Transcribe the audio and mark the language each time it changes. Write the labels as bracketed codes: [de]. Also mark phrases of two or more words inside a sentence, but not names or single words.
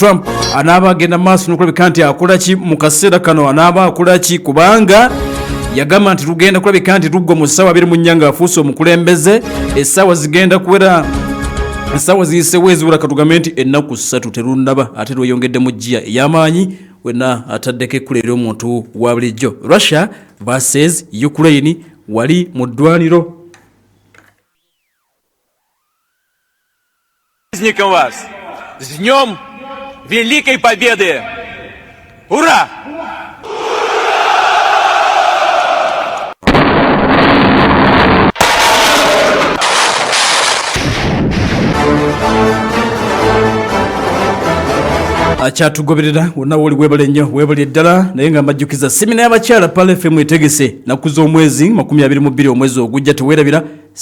[lg] Trump anaaba agenda maaso n'okulabika nti akola ki mu kaseera kano, anaaba akola ki, kubanga yagamba nti lugenda kulabika nti luggwa mu ssaawa 24 nga afuuse omukulembeze. Essaawa zigenda kuwera, essaawa ziyiseewo eziwera katugambe nti ennaku 3 terundaba ate lweyongedde mu jjiya ey'amaanyi wenna ataddeko ekkula ery'omuntu wa bulijjo. [en] Russia versus Ukraine [lg] wali mu ddwaniro. [ru] Праздником вас! С Днем Великой Победы! Ура! [lg] Akyatugoberera wonna woli webale nnyo, webale ddala, naye nga mbajjukiza semina y'abakyala Pale FM etegese naku z'omwezi 22 omwezi ogujja.